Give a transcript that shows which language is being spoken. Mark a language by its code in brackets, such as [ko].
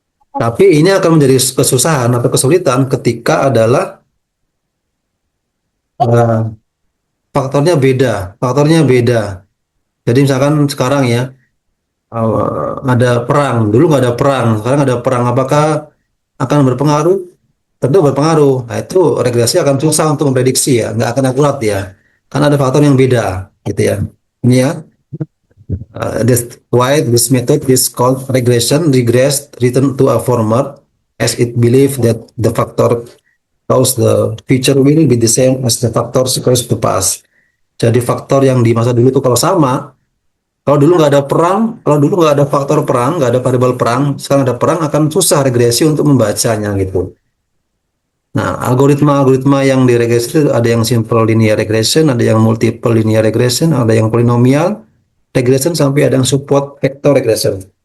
[id] Tapi ini akan menjadi kesusahan atau kesulitan ketika adalah uh, faktornya beda, faktornya beda. Jadi misalkan sekarang ya ada perang, dulu nggak ada perang, sekarang ada perang, apakah akan berpengaruh? Tentu berpengaruh. Nah itu regresi akan susah untuk memprediksi ya, nggak akan akurat ya, karena ada faktor yang beda gitu ya. Ini ya, [en] that's why this method is called regression, regress return to a former, as it believe that the factor cause the future will be the same as the factors cause the past. [id] Jadi faktor yang di masa dulu itu kalau sama, kalau dulu nggak ada perang, kalau dulu nggak ada faktor perang, nggak ada variabel perang, sekarang ada perang akan susah regresi untuk membacanya gitu. Nah, algoritma-algoritma yang diregresi itu ada yang simple linear regression, ada yang multiple linear regression, ada yang polynomial regression, sampai ada yang support vector regression.